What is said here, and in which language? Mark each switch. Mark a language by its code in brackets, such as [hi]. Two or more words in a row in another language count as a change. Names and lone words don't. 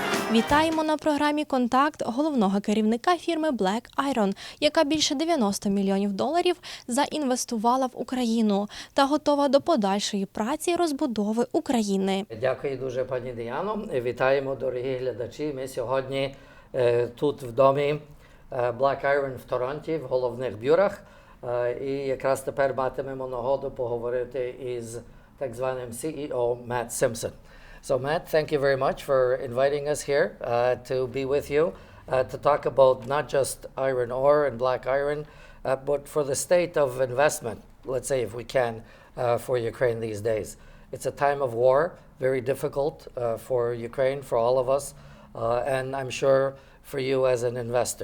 [uk] Вітаємо на програмі «Контакт» головного керівника фірми Black Iron, яка більше $90 мільйонів заінвестувала в Україну та готова до подальшої праці і розбудови України. Дякую дуже, пані Діано. Вітаємо, дорогі глядачі. Ми сьогодні тут в домі Black Iron в Торонті, в головних бюрах. І якраз тепер матимемо нагоду поговорити із так званим CEO Matt Simpson. [en] So Matt, thank you very much for inviting us here to be with you to talk about not just iron ore and black iron, but for the state of investment, let's say if we can, for Ukraine these days. It's a time of war, very difficult for Ukraine, for all of us, and I'm sure for you as an investor.